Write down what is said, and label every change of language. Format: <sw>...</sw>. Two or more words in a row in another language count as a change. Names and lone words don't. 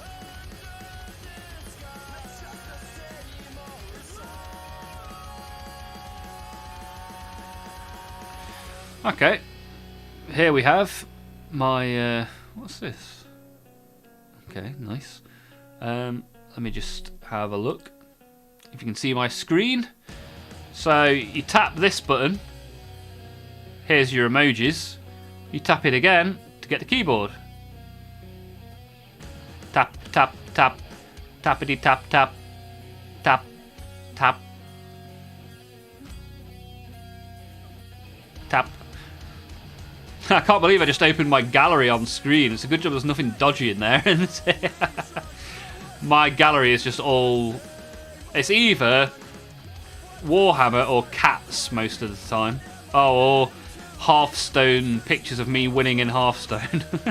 <en>Okay, here we have my, what's this? Okay, nice. Let me just have a look. If you can see my screen. So, you tap this button. Here's your emojis. You tap it again to get the keyboard. Tap, tap, tap. Tappity tap, tap. Tap, tap. Tap. I can't believe I just opened my gallery on screen. It's a good job there's nothing dodgy in there, isn't it? My gallery is just all... It's either Warhammer or cats most of the time. Oh, or Hearthstone pictures of me winning in Hearthstone.</en>